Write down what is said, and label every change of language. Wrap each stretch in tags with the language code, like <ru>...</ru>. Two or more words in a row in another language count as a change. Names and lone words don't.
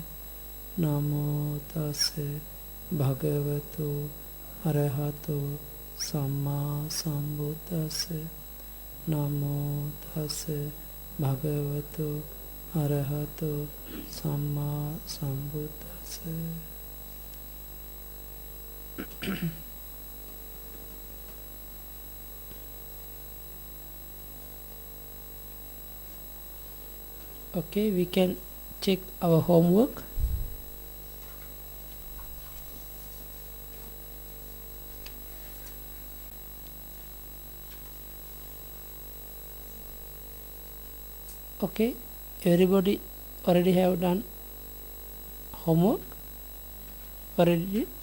<pi>Namo tassa bhagavato arahato samma sambuddhassa. Namo tassa bhagavato arahato samma sambuddhassa.</pi> <en>Okay, we can check our homework. Okay, everybody already have done homework already.</en>